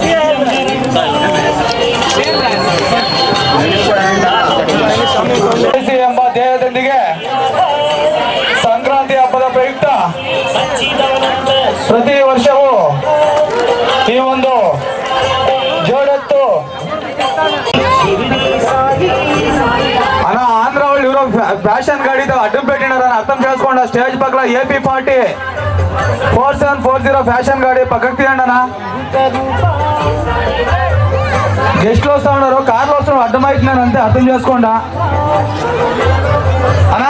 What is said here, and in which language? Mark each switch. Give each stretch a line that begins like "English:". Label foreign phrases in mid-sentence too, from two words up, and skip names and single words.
Kannada: ಎಂಬ ಧ್ಯೇಯದೊಂದಿಗೆ ಸಂಕ್ರಾಂತಿ ಹಬ್ಬದ ಪ್ರಯುಕ್ತ ಪ್ರತಿ ವರ್ಷವೂ ಈ ಒಂದು ಜೋಡೆತ್ತು
Telugu: అన్న ఆంధ్ర వాళ్ళు ఎవరో ఫ్యాషన్ గాడితో అడ్డం పెట్టినారని అర్థం చేసుకోండి. స్టేజ్ పక్కల ఏపీ పార్టీ 4740 ఫ్యాషన్ గాడి పక్కకు తీయండి అన్న. గెస్ట్లు వస్తా ఉన్నారు, కార్లు వస్తున్నారు, అడ్డమవుతున్నారు అంతే, అర్థం చేసుకోండి అన్నా.